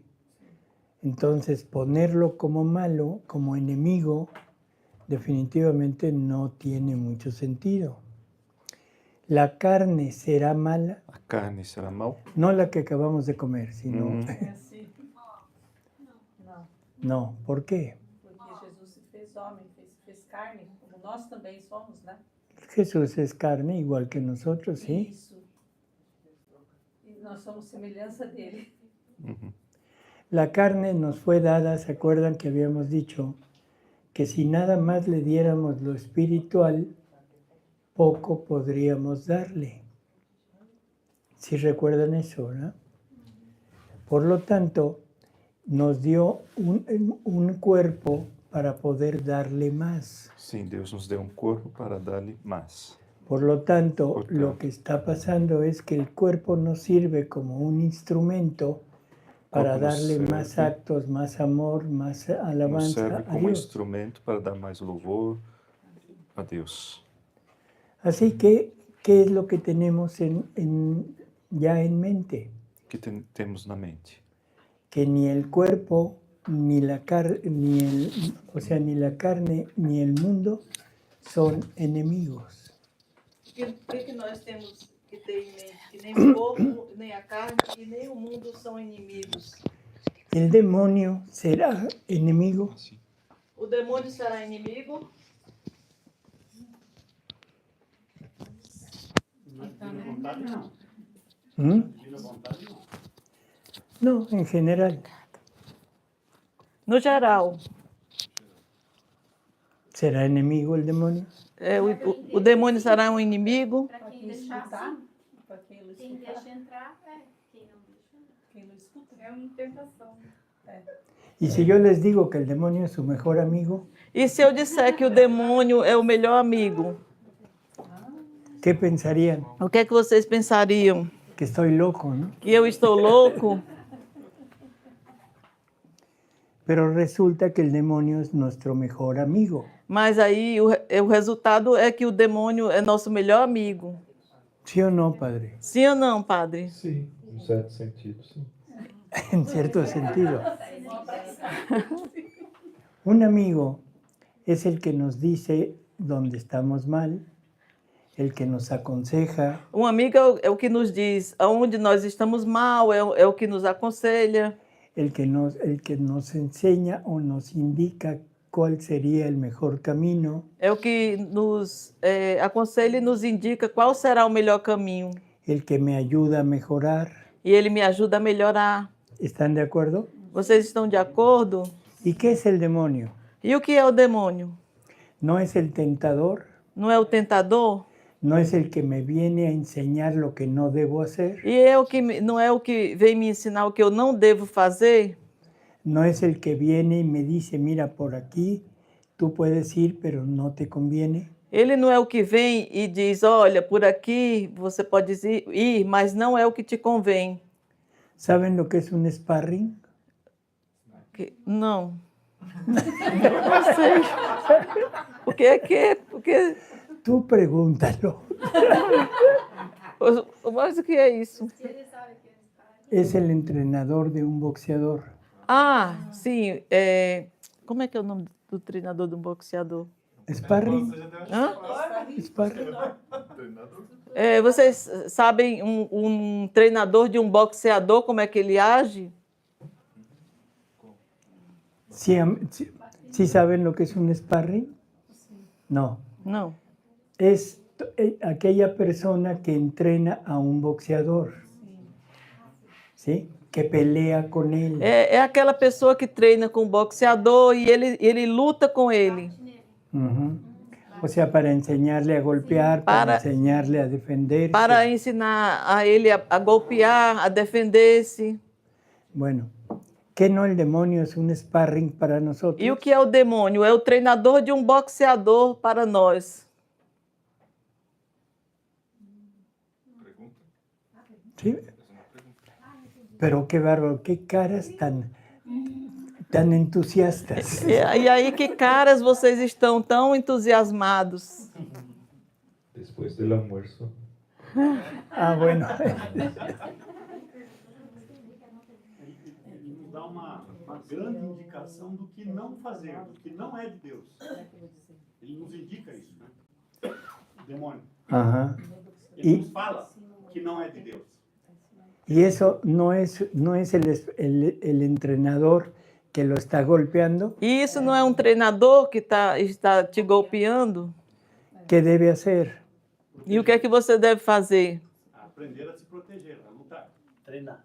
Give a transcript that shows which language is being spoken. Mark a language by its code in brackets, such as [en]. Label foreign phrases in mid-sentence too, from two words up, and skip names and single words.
[es] Entonces, ponerlo como malo, como enemigo, definitivamente no tiene mucho sentido. La carne será mala, [pt] a carne será mau? [es] no la que acabamos de comer, sino... No, ¿por qué? [pt] Porque Jesus se fez homem, se fez carne, como nós também somos, né? [es] Jesús es carne igual que nosotros, ¿sí? [pt] Isso. E nós somos semelhança dele. Uhum. [es] La carne nos fue dada, ¿se acuerdan que habíamos dicho que si nada más le diéramos lo espiritual, poco podríamos darle? ¿Sí recuerdan eso, no? Por lo tanto, nos dio un cuerpo para poder darle más. [pt] Sim, Deus nos deu um corpo para dar-lhe mais. [es] Por lo tanto, Por lo tanto. que está pasando es que el cuerpo nos sirve como un instrumento para Cuerpo nos darle sirve. más actos, más amor, más [pt] Nos [es] alabanza [pt] serve [es] a [pt] como [es] Dios. [pt] instrumento para dar mais louvor a Deus. [es] Así que, ¿qué es lo que tenemos ya en mente? [pt] Que temos na mente? [es] Que ni el cuerpo, ni la carne, ni la carne, ni el mundo son enemigos. [pt] O que nós temos que ter em mente? Que nem o corpo, nem a carne e nem o mundo são inimigos. [es] ¿El demonio será enemigo? [pt] Assim. O demônio será inimigo? vontade, não. ¿Mm? Divina vontade, não. [es] No, en general. [pt] No geral, [es] ¿Será enemigo el demonio? [pt] o demônio será um inimigo? Para quem deixar assim, Para quem não quem deixa entrar, quem não deixa. Quem não escuta. É uma tentação. [es] Y si yo les digo que el demonio es su mejor amigo, [pt] E se eu disser que o demônio é o melhor amigo, [es] ¿qué pensarían? [pt] o que é que vocês pensariam? [es] Que estoy loco, ¿no? [pt] Que eu estou louco? [es] Pero resulta que el demonio es nuestro mejor amigo. [pt] Mas aí o resultado é que o demônio é nosso melhor amigo. [es] ¿Sí o no, padre? [pt] Sim ou não, padre? Sim, em certo sentido, sim. [es] En cierto sentido. Un amigo es el que nos dice dónde estamos mal, el que nos aconseja, [pt] Um amigo é o que nos diz aonde nós estamos mal, é o que nos aconselha, [es] el que nos enseña o nos indica cuál sería el mejor camino, [pt] é o que nos aconselha e nos indica qual será o melhor caminho. [es] el que me ayuda a mejorar. [pt] E ele me ajuda a melhorar. [es] ¿Están de acuerdo? [pt] Vocês estão de acordo? [es] ¿Y qué es el demonio? [pt] E o que é o demônio? [es] No es el tentador, [pt] Não é o tentador? [es] no es el que me viene a enseñar lo que no debo hacer, [pt] E é o que não é o que vem me ensinar o que eu não devo fazer? [es] no es el que viene y me dice, mira, por aquí tú puedes ir, pero no te conviene. [pt] Ele não é o que vem e diz, olha, por aqui você pode ir, mas não é o que te convém. [es] ¿Saben lo que es un sparring? [pt] Não. Não sei. [es] Porque Tú pregúntalo. [pt] mas o que é isso? Se ele sabe que ele está. [es] Es el entrenador de un boxeador. [pt] Ah, sim. Como é que é o nome do treinador do boxeador? [es] ¿Sparring? Hã? ¿Sparring? [pt] Vocês sabem um treinador de um boxeador, como é que ele age? [es] ¿Sí saben lo que es un sparring? No. [pt] Não. [es] Es aquella persona que entrena a un boxeador. ¿Sí? Que pelea con él. [pt] É aquela pessoa que treina com o boxeador e ele luta com ele. Ujú. [es] O sea, para enseñarle a golpear, para enseñarle a defenderse. [pt] Para ensinar a ele a golpear, a defender-se. [es] Bueno, ¿qué no el demonio es un sparring para nosotros? [pt] E o que é o demônio? É o treinador de um boxeador para nós. [es] Sí. Pero qué bárbaro, qué caras tan entusiastas. [pt] E aí, que caras vocês estão tão entusiasmados? Depois do almoço. [es] Ah, bueno. [pt] Ele nos dá uma grande indicação do que não fazer, do que não é de Deus. Ele nos indica isso, né? O demônio. Ajá. Ele nos fala que não é de Deus. [es] Y eso no es el entrenador que lo está golpeando. [pt] E isso não é um treinador que está te golpeando? [es] ¿Qué debe hacer? [pt] E o que é que você deve fazer? Aprender a se proteger, a lutar, treinar.